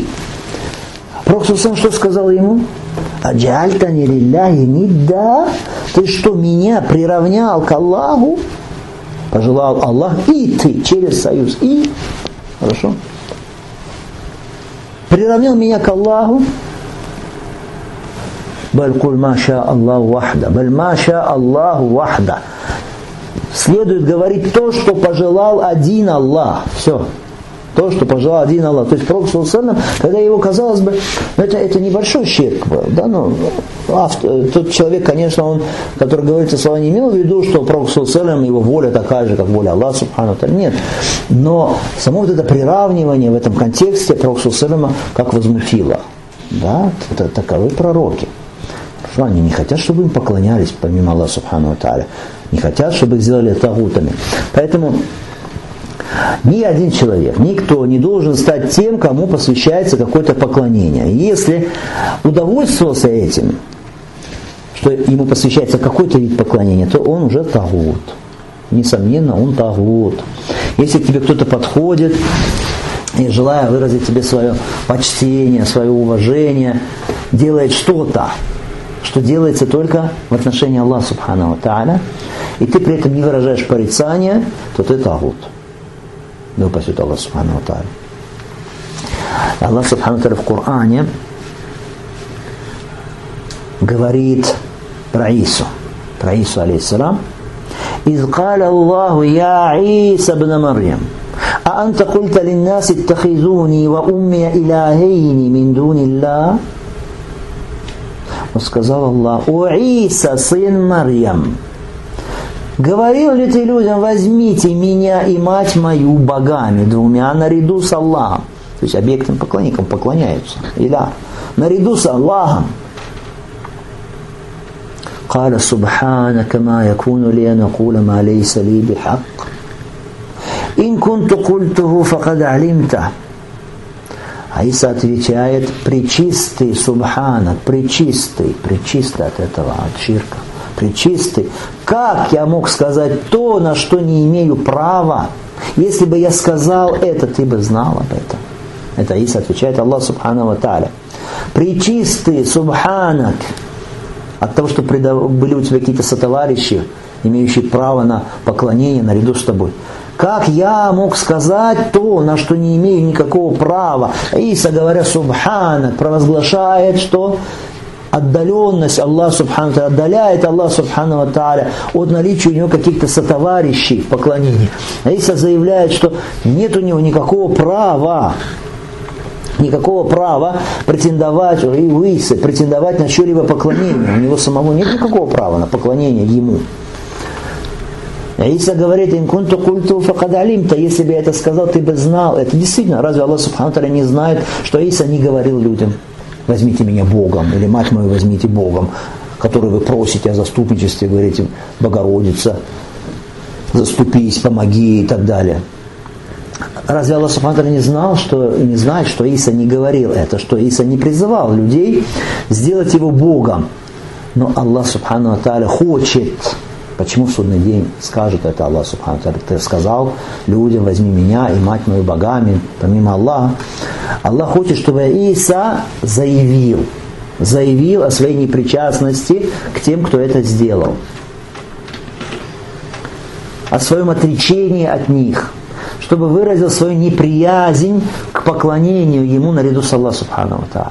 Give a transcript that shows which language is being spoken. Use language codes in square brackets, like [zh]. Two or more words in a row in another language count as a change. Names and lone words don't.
[ru] Пророк что сказал ему? [ar] «أجعلتني لله ندا». [ru] Ты что, меня приравнял к Аллаху? Пожелал Аллах, и ты, через союз. И, хорошо. Приравнял меня к Аллаху. [ar] بل قل ما شاء الله وحده. بل ما شاء الله وحده. [ru] Следует говорить то, что пожелал один Аллах. Все. То, что пожелал один Аллах. То есть Пророк, когда его, казалось бы, это небольшой ширк был. Да, тот человек, конечно, он, который говорит эти слова, не имел в виду, что Пророк, его воля такая же, как воля Аллаха, [ar] سبحانه وتعالى. [ru] Нет. Но само вот это приравнивание в этом контексте Пророк как возмутило. Да, это таковы пророки. Что они не хотят, чтобы им поклонялись помимо Аллаха, [ar] سبحانه وتعالى. [ru] Не хотят, чтобы их сделали тагутами. Поэтому ни один человек, никто не должен стать тем, кому посвящается какое-то поклонение. Если удовольствовался этим, что ему посвящается какой-то вид поклонения, то он уже тагут. Несомненно, он тагут. Если к тебе кто-то подходит и, желая выразить тебе свое почтение, свое уважение, делает что-то, что делается только в отношении Аллаха [ar] سبحانه وتعالى, [ru] и ты при этом не выражаешь порицания, то ты тагут. Да упасет Аллах [ar] سبحانه وتعالى الله سبحانه وتعالى [ru] в Коране говорит про Ису алейхиссалам: [ar] «إذ قال الله يا عيسى ابن مريم أأنت قلت للناس اتخذوني وأمي إلهين من دون الله». [ru] Он сказал Аллах: «О Иса, сын Марьям, говорил ли ты людям: возьмите меня и мать мою богами двумя наряду с Аллахом?» То есть объектным поклонникам поклоняются. Иля. Наряду с Аллахом. [ar] قال سبحانك ما يكون لي أن أقول ما ليس لي بحق إن كنت قلته فقد علمته. [ru] Аиса отвечает: пречистый, субханак, пречистый от этого, от ширка, пречистый. Как я мог сказать то, на что не имею права? Если бы я сказал это, ты бы знал об этом. Это Аиса отвечает Аллах [ar] سبحانه وتعالى. [ru] Пречистый, субханак, от того, что были у тебя какие-то сотоварищи, имеющие право на поклонение наряду с тобой. Как я мог сказать то, на что не имею никакого права? Иса, говоря субханак, провозглашает, что отдаленность Аллаха [ar] سبحانه وتعالى, [ru] отдаляет Аллах [ar] سبحانه وتعالى [ru] от наличия у него каких-то сотоварищей в поклонении. Иса заявляет, что нет у него никакого права претендовать на чье-либо поклонение. У него самого нет никакого права на поклонение ему. Иса говорит: [ar] «إن كنت قلته فقد علمته». [ru] Если бы я это сказал, ты бы знал. Это действительно, разве Аллах [ar] سبحانه وتعالى [ru] не знает, что Иса не говорил людям: возьмите меня Богом, или мать мою возьмите Богом, который вы просите о заступничестве, говорите: Богородица, заступись, помоги и так далее. Разве Аллах [ar] سبحانه وتعالى [ru] не знает, что Иса не говорил это, что Иса не призывал людей сделать его Богом? Но Аллах [ar] سبحانه وتعالى [ru] хочет, Почему в судный день скажет это Аллах [ar] سبحانه وتعالى? [ru] Ты сказал людям: возьми меня и мать мою богами, помимо Аллаха. Аллах хочет, чтобы Иса заявил о своей непричастности к тем, кто это сделал, о своем отречении от них, чтобы выразил свою неприязнь к поклонению Ему наряду с Аллахом [ar] سبحانه وتعالى.